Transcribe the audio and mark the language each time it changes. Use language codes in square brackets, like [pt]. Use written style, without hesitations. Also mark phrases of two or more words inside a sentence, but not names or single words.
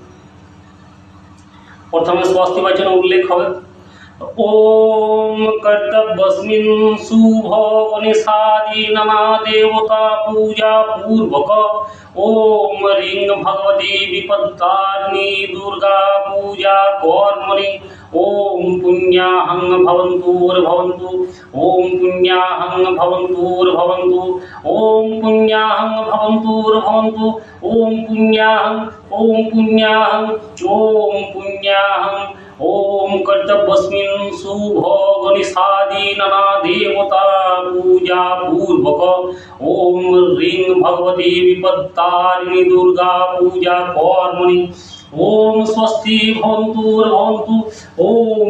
[bn] প্রথমে স্বস্তি বাচনে উল্লেখ হবে [sa] ওম কর্তব্যস্মিন শুভ গণেশাদি নানা দেবতা পূজা পূর্বক ওম রিং ভগবতী বিপত্তারিণী দুর্গা পূজা কর্মণি ওম পুণ্যাহং ভবন্তুর্ভবন্তু ওম পুণ্যাহং ভবন্তুর্ভবন্তু ওম পুণ্যাহং ভবন্তুর্ভবন্তু ওম পুণ্যাহং ওম পুণ্যাহং ওম পুণ্যাহং ओम कर्तव्यस्मिन शुभ गणेशादि नाना देवता पूजा पूर्वक ओम ह्रीं भगवती विपत्तारिणी दुर्गा पूजा कर्मणि ओम स्वस्ति भवन्तुर्भवन्तु ओम